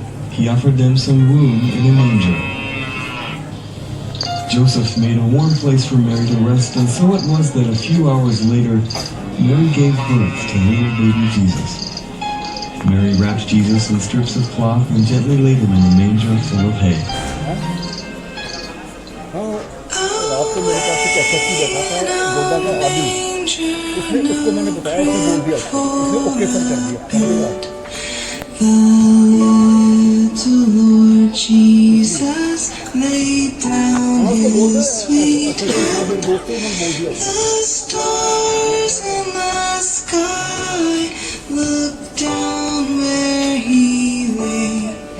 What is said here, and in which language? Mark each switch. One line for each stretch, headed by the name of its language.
English: He offered them some room in a manger. Joseph made a warm place for Mary to rest, and so it was that a few hours later, Mary gave birth to little baby Jesus. Mary wrapped Jesus in strips of cloth and gently laid him in a manger full of hay.
Hindi: रात को मेरे पास एक SSP बैठा था गोड्डा का आदि, उसने उसको मैंने बताया कि बोल दिया, उसने ओके सर कर दिया।
English: Lord Jesus laid down his sweet head. The stars in the sky looked down where he lay.